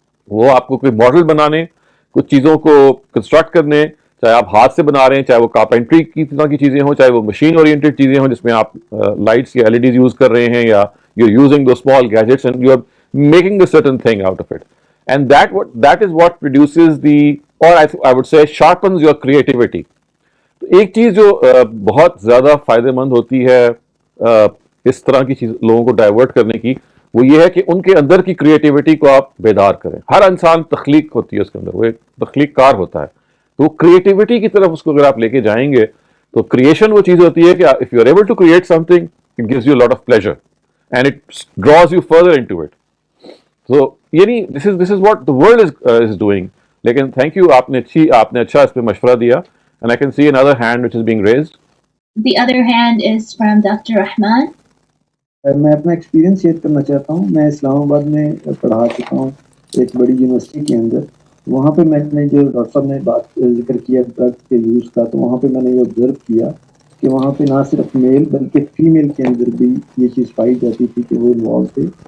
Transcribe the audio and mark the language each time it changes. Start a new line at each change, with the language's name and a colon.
Urdu: وہ آپ کو کوئی ماڈل بنانے, کچھ چیزوں کو کنسٹرکٹ کرنے, چاہے آپ ہاتھ سے بنا رہے ہیں, چاہے وہ کارپینٹری کی طرح کی چیزیں ہوں, چاہے وہ مشین اورینٹیڈ چیزیں ہوں جس میں آپ لائٹس یا LEDs یوز کر رہے ہیں, یا
English: You using دو small gadgets and you are making a certain thing out of it. And that is what produces the, or I would say sharpens your creativity.
Urdu: تو ایک چیز جو بہت زیادہ فائدہ مند ہوتی ہے اس طرح کی چیز لوگوں کو ڈائیورٹ کرنے کی, وہ یہ ہے کہ ان کے اندر کی کریٹیوٹی کو آپ بیدار کریں. ہر انسان تخلیق ہوتی ہے اس کے اندر, وہ ایک تخلیق کار ہوتا ہے, تو کریٹیوٹی کی طرف اس کو اگر آپ لے کے جائیں گے تو کریشن وہ چیز ہوتی ہے کہ
English: if you are able to create something, it gives you a lot of pleasure and it draws you further into it. So یعنی this is what the world is doing. لیکن thank you,
Urdu: آپ نے اچھا اس پہ مشورہ دیا,
English: and I can see another hand which is being raised. The other hand is from Dr. Rahman.
Urdu: میں اپنا ایکسپیرینس شیئر کرنا چاہتا ہوں. میں اسلام آباد میں پڑھا چکا ہوں ایک بڑی یونیورسٹی کے اندر. وہاں پہ میں نے جو ڈاکٹر صاحب نے بات ذکر کیا ڈرگس کے یوز کا, تو وہاں پہ میں نے یہ آبزرو کیا کہ وہاں پہ نہ صرف میل بلکہ فیمیل کے اندر بھی یہ چیز پائی جاتی تھی کہ وہ انوالو تھے.